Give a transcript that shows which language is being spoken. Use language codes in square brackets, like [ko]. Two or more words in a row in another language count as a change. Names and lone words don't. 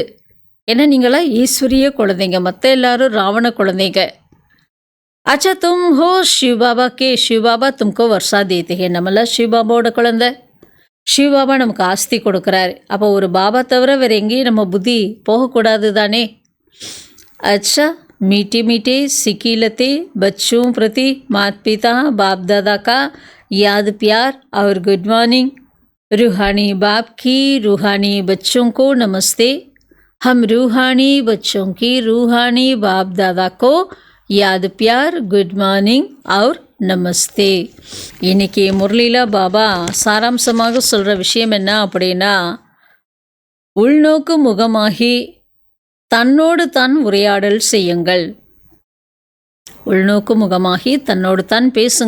[ta] ஏன்னா நீங்களாம் ஈஸ்வரிய குழந்தைங்க, மற்ற எல்லாரும் ராவண குழந்தைங்க. [hi] अच्छा तुम हो शिवबाबा के, शिवबाबा तुमको वर्सा देते हैं, [ta] நம்மளாம் சிவபாபாவோட குழந்தை. சிவபாபா நமக்கு ஆஸ்தி கொடுக்குறாரு. அப்போ ஒரு பாபா தவிர வேறு எங்கேயும் நம்ம புத்தி போகக்கூடாது தானே. [hi] अच्छा मीठे मीठे सिकीलते बच्चों प्रति माता पिता बाप दादा का याद प्यार और [en] good morning. [hi] रूहानी बाप की रूहानी बच्चों को नमस्ते. हम रूहानी बच्चों की रूहानी बाप दादा को याद प्यार [en] good morning [hi] और நமஸ்தே. [ta] இன்னைக்கு முரளியில் பாபா சாராம்சமாக சொல்கிற விஷயம் என்ன அப்படின்னா, உள்நோக்கு முகமாகி தன்னோடு தான் உரையாடல் செய்யுங்கள். உள்நோக்கு முகமாகி தன்னோடு தான் பேசுங்க.